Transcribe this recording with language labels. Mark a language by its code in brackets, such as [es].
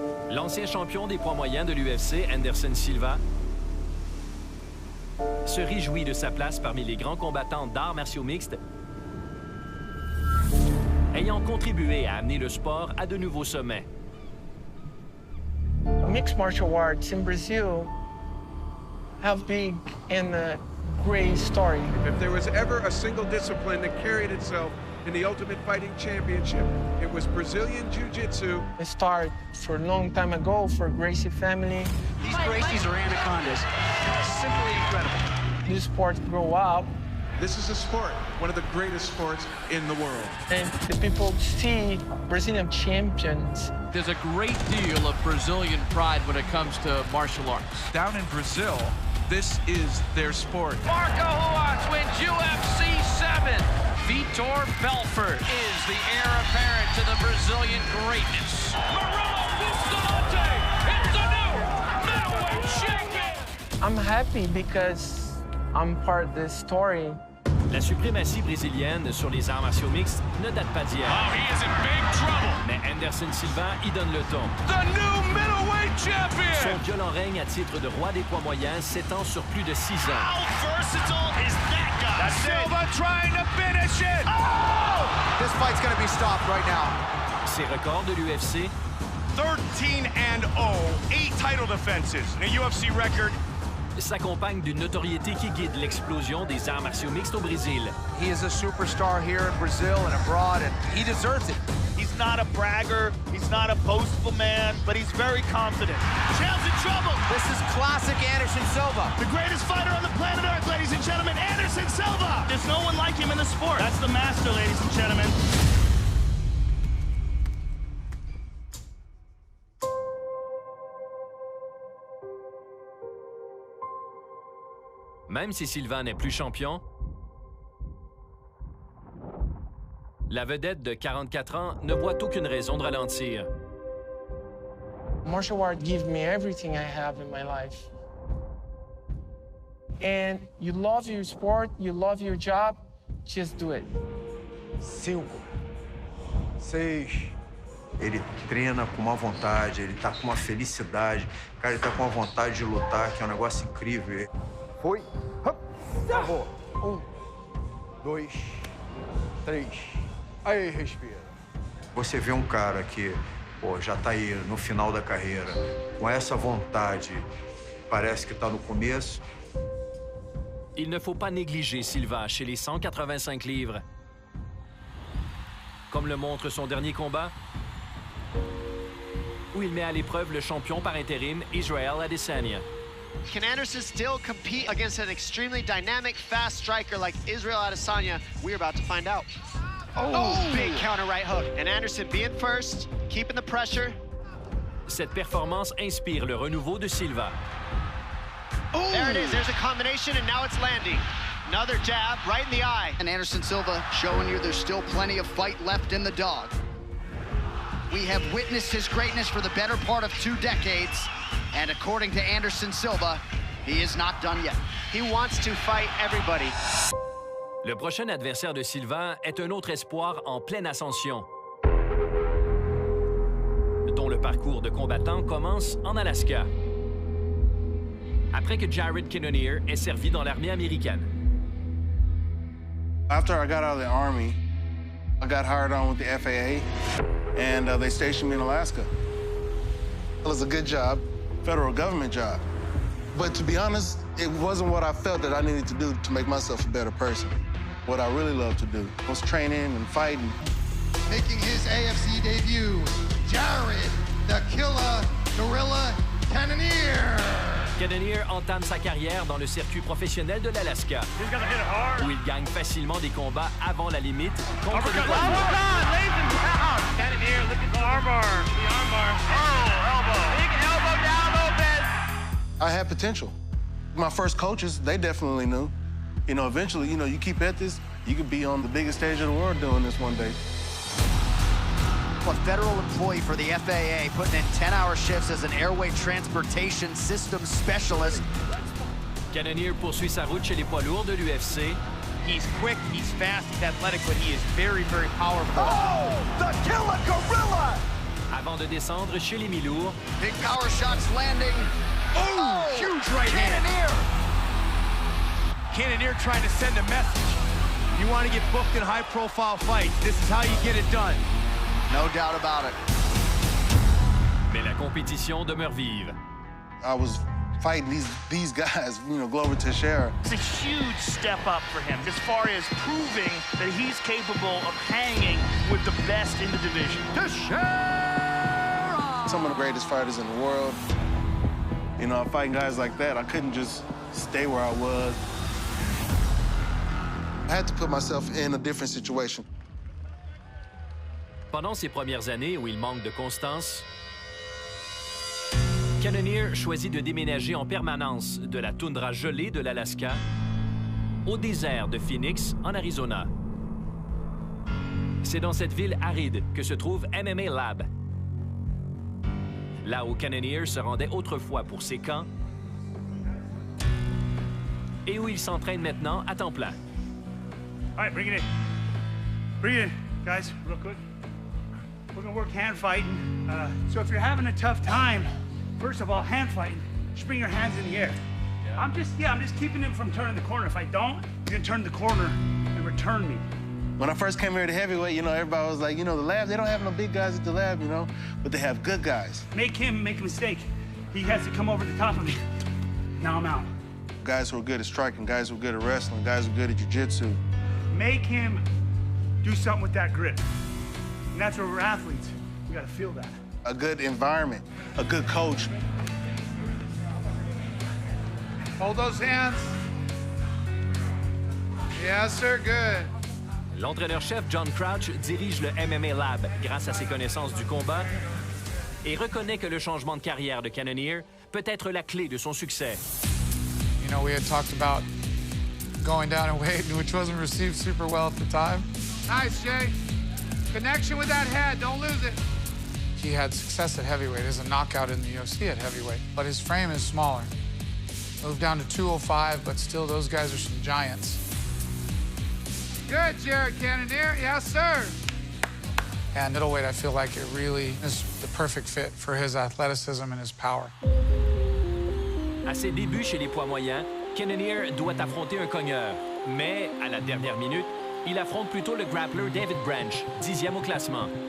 [fr] L'ancien champion des poids moyens de l'UFC, SILVA, se réjouit de sa place parmi les grands combattants d'arts martiaux mixtes, ayant contribué à amener le sport à de nouveaux sommets. [en] Mixed martial arts in Brazil have been a great story. If there was ever a single discipline that carried itself in the Ultimate Fighting Championship, it was Brazilian Jiu-Jitsu. It started for a long time ago for Gracie family. These Gracies are anacondas. Simply incredible. This sport grew up. This is a sport, one of the greatest sports in the world. And the people see Brazilian champions. There's a great deal of Brazilian pride when it comes to martial arts. Down in Brazil, this is their sport. Marco Ruas wins UFC 7. Vitor Belfort is the heir apparent to the Brazilian greatness. Marrero Bustamante is the new middleweight champion. I'm happy because I'm part of this story. [fr] La suprématie brésilienne sur les arts martiaux mixtes ne date pas d'hier. [en] Oh, he is in big trouble. [fr] Mais Silva y donne le ton. [en] The new middleweight champion. [fr] Son violent règne à titre de roi des poids moyens s'étend sur plus de 6 ans. [en] How versatile is that guy? That's Silva trying to finish it. Oh! This fight's going to be stopped right now. [fr] Ses records de l'UFC [en] 13-0, 8 title defenses, and a UFC record. [fr] S'accompagne d'une notoriété qui guide l'explosion des arts martiaux mixtes au Brésil. [en] He is a superstar here in Brazil and abroad, and he deserves it. He's not a bragger, he's not a boastful man, but he's very confident. Chael's in trouble. This is classic Anderson Silva. The greatest fighter on the planet Earth, ladies and gentlemen, Anderson Silva. There's no one like him in the sport. That's the master, ladies and gentlemen. [fr] Même si Silva n'est plus champion, la vedette de 44 ans ne voit aucune raison de ralentir. [en] Martial art gives me everything I have in my life. And you love your sport, you love your job, just do it. 5, 6. [pt] Ele treina com uma vontade, ele tá com uma felicidade. Cara, ele tá com uma vontade de lutar, que é um negócio incrível. Foi. Acabou. 1, 2, 3. Aí, respira. Você vê um cara que Pô, já tá aí no final da carreira, com essa vontade, parece que tá no começo. [fr] Il ne faut pas négliger Silva chez les 185 livres. Comme le montre son dernier combat, où il met à l'épreuve le champion par intérim, Israel Adesanya. [en] Can Anderson still compete against an extremely dynamic, fast striker like Israel Adesanya? We're about to find out. Oh, big counter right hook. And Anderson being first, keeping the pressure. [fr] Cette performance inspire le renouveau de Silva. [en] There it is. There's a combination, and now it's landing. Another jab right in the eye. And Anderson Silva showing you there's still plenty of fight left in the dog. We have witnessed his greatness for the better part of 2 decades. And according to Anderson Silva, he is not done yet. He wants to fight everybody. [fr] Le prochain adversaire de Silva est un autre espoir en pleine ascension, dont le parcours de combattant commence en Alaska, après que Jared Cannonier ait servi dans l'armée américaine. [en] After I got out of the Army, I got hired on with the FAA, and they stationed me in Alaska. It was a good job, federal government job. But to be honest, it wasn't what I felt that I needed to do to make myself a better person. What I really love to do was training and fighting. Making his AFC debut, Jared, the Killer Gorilla Cannonier. [fr] Cannonier entame sa carrière dans le circuit professionnel de l'Alaska, où il gagne facilement des combats avant la limite contre des poids lourds. [en] Cannonier, look at the armbar. The armbar. Oh, elbow. Big elbow down, Lopez. I had potential. My first coaches, they definitely knew. You know, eventually, you keep at this, you could be on the biggest stage of the world doing this one day. A federal employee for the FAA putting in 10-hour shifts as an airway transportation systems specialist. [fr] Cannonier poursuit sa route chez les poids lourds de l'UFC. [en] He's quick, he's fast, he's athletic, but he is very, very powerful. Oh, the Killer Gorilla! [fr] Avant de descendre chez les mi-lourds. [en] Big power shots landing. Oh, huge right hand. Cannonier trying to send a message. You want to get booked in high-profile fights, this is how you get it done. No doubt about it. [fr] Mais la compétition demeure vive. [en] I was fighting these guys, Glover Teixeira. It's a huge step up for him as far as proving that he's capable of hanging with the best in the division. Teixeira! Some of the greatest fighters in the world. Fighting guys like that, I couldn't just stay where I was. I had to put myself in a different situation. [fr] Pendant ses premières années où il manque de constance, Cannonier choisit de déménager en permanence de la toundra gelée de l'Alaska au désert de Phoenix, en Arizona. C'est dans cette ville aride que se trouve MMA Lab, là où Cannonier se rendait autrefois pour ses camps et où il s'entraîne maintenant à temps plein. [en] All right, bring it in. Bring it in, guys, real quick. We're gonna work hand fighting. So if you're having a tough time, first of all, hand fighting, just bring your hands in the air. Yeah. I'm just keeping him from turning the corner. If I don't, you're gonna turn the corner and return me. When I first came here to heavyweight, everybody was like, the lab, they don't have no big guys at the lab, but they have good guys. Make him make a mistake. He has to come over the top of me. Now I'm out. Guys who are good at striking, guys who are good at wrestling, guys who are good at jiu-jitsu. Make him do something with that grip. And that's where we're athletes. We gotta feel that. A good environment, a good coach. Hold those hands. Yes, sir, good. [fr] L'entraîneur-chef John Crouch dirige le MMA Lab grâce à ses connaissances du combat et reconnaît que le changement de carrière de Cannonier peut être la clé de son succès. [en] We had talked about going down in weight, which wasn't received super well at the time. Nice, Jay. Connection with that head, don't lose it. He had success at heavyweight as a knockout in the UFC at heavyweight, but his frame is smaller. Moved down to 205, but still those guys are some giants. Good, Jared Cannonier, yes, sir. And middleweight, I feel like it really is the perfect fit for his athleticism and his power. [fr] À ses débuts chez les poids moyens, Cannonier doit affronter un cogneur. Mais, à la dernière minute, il affronte plutôt le grappler David Branch, 10e au classement.